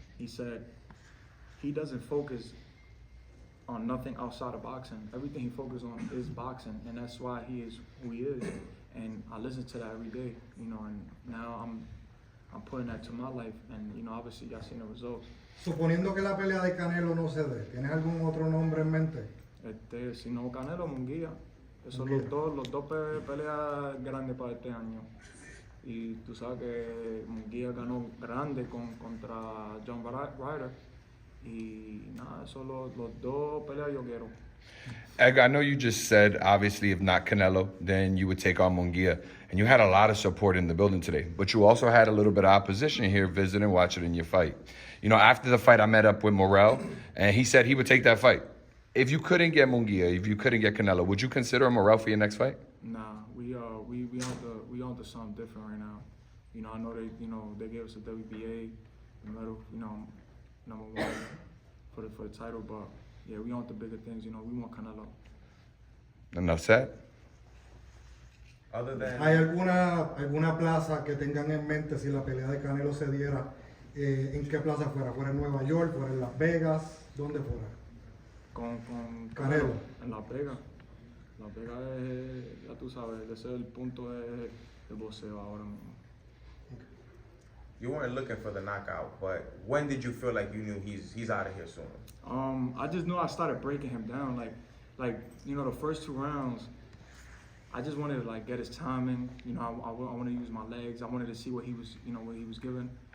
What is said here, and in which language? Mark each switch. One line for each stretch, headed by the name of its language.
English: He said he doesn't focus on nothing outside of boxing. Everything he focuses on is boxing, and that's why he is who he is. And I listen to that every day, you know, and now I'm putting that to my life, and, you know, obviously y'all seen the results.
Spanish: Suponiendo que la pelea de Canelo no se dé, ¿tienes algún otro nombre en mente? Si no Canelo, Munguía. Esos son Munguía. los dos peleas grandes para este año. Y tú sabes que Munguía ganó grande contra John Ryder. Y nada, esos son los dos peleas yo quiero.
English: Edgar, I know you just said, obviously, if not Canelo, then you would take on Munguia. And you had a lot of support in the building today. But you also had a little bit of opposition here visiting, watching in your fight. You know, after the fight, I met up with Morrell, and he said he would take that fight. If you couldn't get Munguia, if you couldn't get Canelo, would you consider Morrell for your next fight? Nah, we on to something different right now. You know, I know they gave us a WBA medal, you know, #1 for the title, but yeah, we want the bigger things. You know, we want Canelo. Enough said. Other than
Spanish: ¿Hay alguna plaza que tengan en mente si la pelea de Canelo se diera? ¿En qué plaza fuera? ¿Fuera en Nueva York? ¿Fuera en Las Vegas? ¿Dónde fuera? Con Canelo. En Las Vegas. Las Vegas es, ya tú sabes, ese es el punto de boxeo ahora mismo.
English: you weren't looking for the knockout, but when did you feel like you knew he's out of here soon? I just knew I started breaking him down. Like you know, the first 2 rounds, I just wanted to like get his timing. You know, I wanted to use my legs. I wanted to see what he was, you know, what he was giving.